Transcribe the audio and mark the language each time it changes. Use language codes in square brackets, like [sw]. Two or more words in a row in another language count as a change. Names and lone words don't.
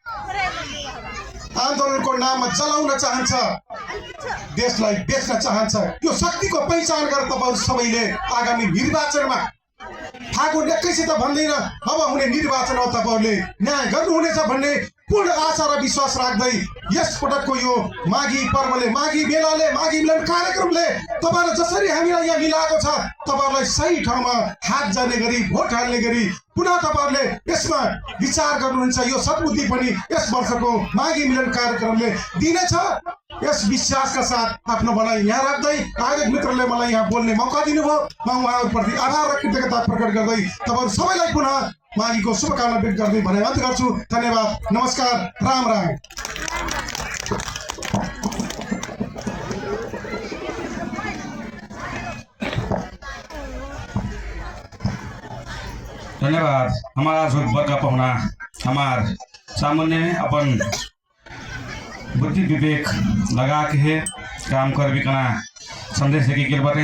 [ne] आन्दोलनको नाममा जलाउन चाहन्छ देशलाई बेच्न चाहन्छ यो शक्तिको पहिचान गरेर तपाईहरु सबैले आगामी निर्वाचनमा फागुन 21 त भन्दैन अब हुने निर्वाचनमा तपाईहरुले न्याय गर्नुहुनेछ भन्ने पूर्ण आशा र विश्वास राख्दै यस पटकको यो माघी पर्वले माघी मेलाले माघी मिलन कार्यक्रमले तपाईहरु जसरी हामीलाई यहाँ मिलाएको छ तपाईहरुलाई सही ठाउँमा हात जाने गरी भोट हाल्ने गरी पुनः तपाईहरुले यसमा विचार गर्नुहुन्छ यो सद्बुद्धि पनि यस वर्षको माघी मिलन कार्यक्रमले दिनेछ यस विश्वासका साथ आफ्नो भनाइ यहाँ राख्दै आयोजक मित्रले मलाई यहाँ बोल्ने मौका दिनुभयो म उहाँहरुप्रति आभार र कृतज्ञता प्रकट गर्दै तपाईहरु सबैलाई पुनः माघीको शुभकामना व्यक्त गर्दै भनाइ मात्र गर्छु धन्यवाद नमस्कार राम राम [bho] धन्यवाद हमारा जो बड़का पहुना हमार सामने अपन बुद्धि विवेक लगा के है काम कर भी कना संदेश लेके गेल बाटे।